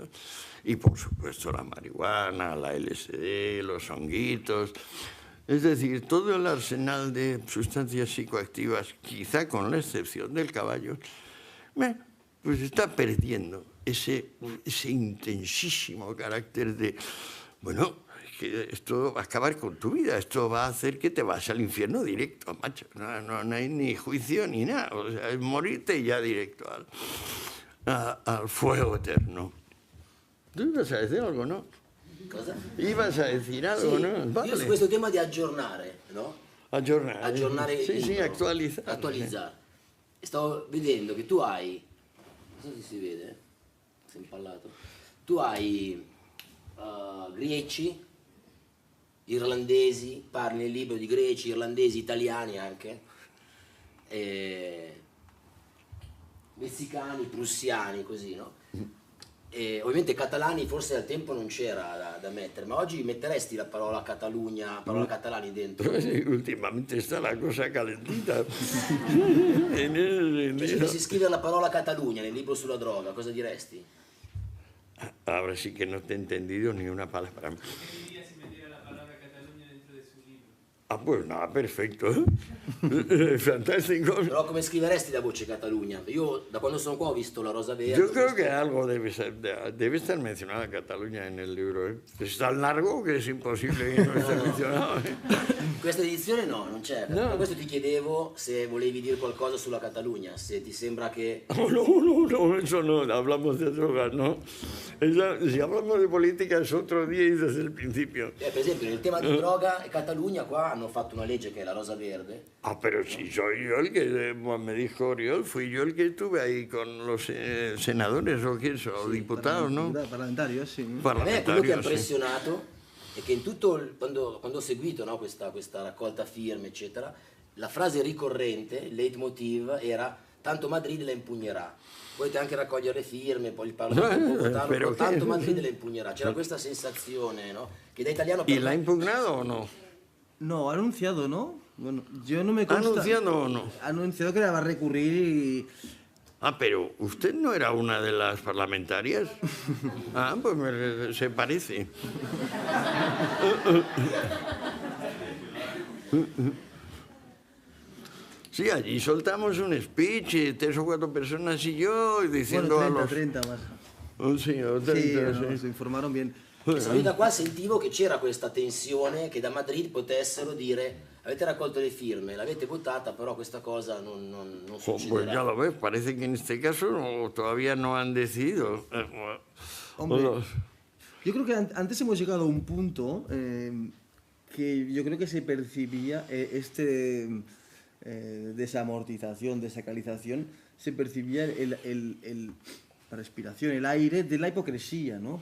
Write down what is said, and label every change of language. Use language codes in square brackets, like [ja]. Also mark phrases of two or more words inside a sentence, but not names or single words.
[es] Y por supuesto la marihuana, la LSD, los honguitos, es decir, todo el arsenal de sustancias psicoactivas, quizá con la excepción del caballo, pues está perdiendo ese intensísimo carácter de, bueno, que esto va a acabar con tu vida, esto va a hacer que te vas al infierno directo, macho. No hay ni juicio ni nada, o sea, es morirte ya directo al fuego eterno. ¿Tú ibas a decir algo, no? [it] Cosa? [es] Ibas a decir algo, [it] sì, [es] no? Vale. [it] Io su questo tema di aggiornare, no? Aggiornare. Sì, sì, attualizzare. Attualizzare. Stavo vedendo che tu hai, non so se si vede, sei impallato, tu hai greci, irlandesi, parli nel libro di greci, irlandesi, italiani anche, messicani, prussiani, così, no? E ovviamente catalani forse al tempo non c'era da mettere, ma oggi metteresti la parola Catalunya, parola catalani dentro? [es] Sí, últimamente está la cosa calentita. [it] Se dovessi scrivere la parola Catalunya nel libro sulla droga, cosa diresti? [es] Ahora sí que no te he entendido ni una palabra. Preferiría si metiera la palabra Cataluña dentro de su libro. Ah, pues nada, perfecto. Fantástico. [it] Però come scriveresti la voce Catalunya? Io da quando sono qua ho visto la rosa verde. [es] Yo creo que algo debe estar mencionada Cataluña en el libro. ¿Eh? Es tan largo que es imposible que no esté mencionado. [it] Questa edizione no, non c'è. [es] No. [it] Per questo ti chiedevo se volevi dire qualcosa sulla Catalunya, se ti sembra che... [es] No, eso no, hablamos de drogas, ¿no? Si hablamos de política es otro día y desde el principio. [it] Per esempio nel tema di droga e Catalunya qua hanno fatto una legge che è la rosa verde. [es] Ah, pero si soy yo el que, me dijo Oriol, fui yo el que estuve ahí con los senadores o qué eso, o diputados, ¿no? Parlamentarios, [it] sì. A me quello che ha [es] Parlamentarios, sí. [it] impressionato è che in tutto quando ho seguito, no, questa raccolta firme eccetera, la frase ricorrente, il leitmotiv era tanto Madrid la impugnerà. Potete anche raccogliere le firme, poi il Parlamento può votarlo, però però tanto che- Madrid la impugnerà. C'era questa sensazione, no? Che da italiano [es] ¿Y [it] per [es] la ha me- impugnado o no? No, ha anunciado, ¿no? Bueno, yo no me ¿Ha consta. anunciado o no? Ha anunciado que la va a recurrir y... Ah, pero ¿usted no era una de las parlamentarias? Ah, pues se parece. Sí, allí soltamos un speech, 3 o 4 personas y yo, diciendo Bueno, a 30, los... 30 más. Oh, sí, o Sí, 30, no, sí. se informaron bien. [it] Io da qua sentivo che c'era questa tensione che da Madrid potessero dire avete raccolto le firme, l'avete votata, però questa cosa non [es] Jo, pues ya [it] succederà. [es] lo ves, parece que en este caso todavía no han decidido. Hombre, Bueno, yo creo que antes hemos llegado a un punto que yo creo que se percibía desamortización, desacralización, se percibía la respiración, el aire de la hipocresía, ¿no?